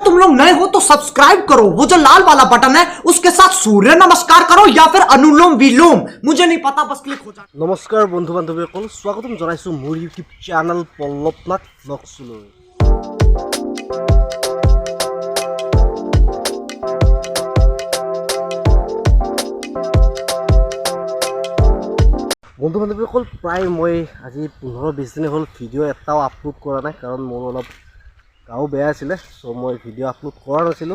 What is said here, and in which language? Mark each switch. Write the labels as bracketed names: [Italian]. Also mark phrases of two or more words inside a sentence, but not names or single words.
[Hindi] लोग नए हो तो सब्सक्राइब करो, वो जो लाल वाला बटन है उसके साथ सूर्य नमस्कार करो या फिर अनुलोम विलोम, मुझे नहीं पता, बस क्लिक हो जाए। [Assamese] নমস্কাৰ বন্ধু বান্ধৱীসকল, স্বাগতম জনাইছো মোৰ ইউটিউব চেনেল পল্লৱনাথ ব্লগছলৈ। বন্ধু বান্ধৱীসকল, প্ৰায় মই আজি 15-20 দিন হ'ল ভিডিঅ' এটাও আপলোড কৰা নাই, কাৰণ মোৰ অলপ গাও বেয়া আছিলে, চ' মই ভিডিঅ' আপলোড কৰা নাছিলোঁ।